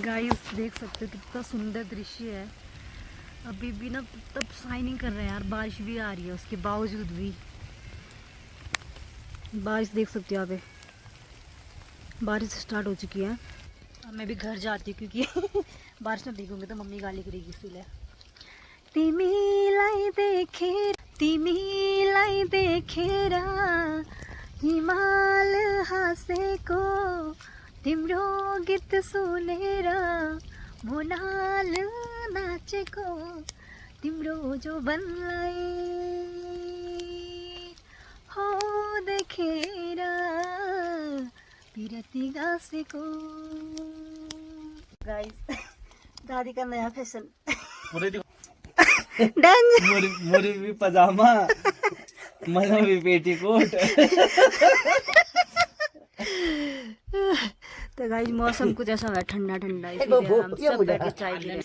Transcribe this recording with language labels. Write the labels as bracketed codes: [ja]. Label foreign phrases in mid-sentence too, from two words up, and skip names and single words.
[hi] गाइस देख सकते हो कितना सुंदर दृश्य है। अभी भी ना तब शाइनिंग कर रहे हैं यार, बारिश भी आ रही है उसके बावजूद भी। बारिश देख सकते हो यहाँ पे, बारिश स्टार्ट हो चुकी है। अब मैं भी घर जाती हूँ क्योंकि बारिश में भीगूंगी तो मम्मी गाली करेगी, इसीलिए। [ne] तिमीलाई देखेर हिमाल हाँसेको, तिम्रो गीत सुनेर मोनाल नाचेको, तिम्रो जोबनलाई हो देखेर पिरती गाँसेको। [hi] गाइस दादी का नया फैशन मुरी भी पजामा, मना भी पेटीकोट। तो गाइस मौसम कुछ ऐसा हुआ ठंडा ठंडा, इसलिए हम सब बैठ के चाय पी रहे हैं।